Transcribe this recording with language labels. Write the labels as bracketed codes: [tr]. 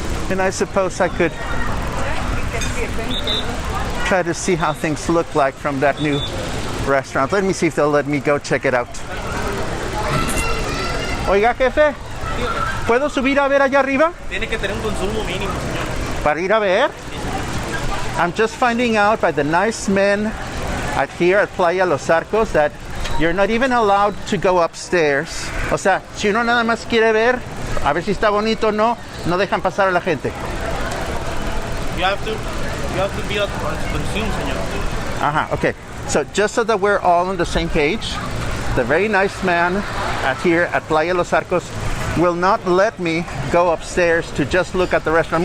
[en] And I suppose I could try to see how things look like from that new restaurant. Let me see if they'll let me go check it out. [es] Oiga, jefe, ¿puedo subir a ver allá arriba? Tiene que tener un consumo mínimo, señor. Para ir a ver? [en] I'm just finding out by the nice men here at Playa Los Arcos that you're not even allowed to go upstairs. [es] O sea, si uno nada más quiere ver, a ver si está bonito o no, no dejan pasar a la gente. [en] You have to be on scene, señor. Okay. So just so that we're all on the same page, the very nice man here at Playa Los Arcos will not let me go upstairs to just look at the restaurant.